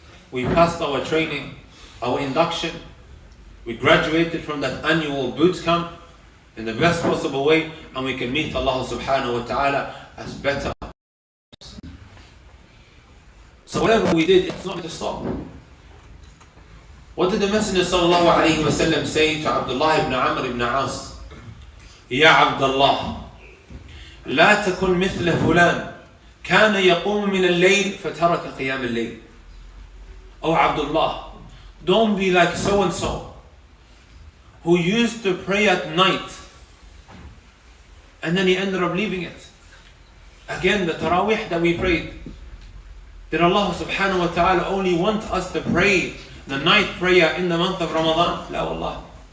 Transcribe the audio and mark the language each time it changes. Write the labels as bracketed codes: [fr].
[en] We passed our training, our induction. We graduated from that annual boot camp in the best possible way, and we can meet Allah subhanahu wa ta'ala as better. So whatever we did, it's not going to stop. What did the Messenger sallallahu alayhi wa sallam say to Abdullah ibn Amr ibn As? [ar] Ya Abdullah, لا تكن مثل فلان كان يقوم من الليل فترك قيام الليل. [en] Oh Abdullah, don't be like so and so who used to pray at night and then he ended up leaving it. Again, the Taraweeh that we prayed, did Allah subhanahu wa ta'ala only want us to pray the night prayer in the month of Ramadan? [ar] La wallah.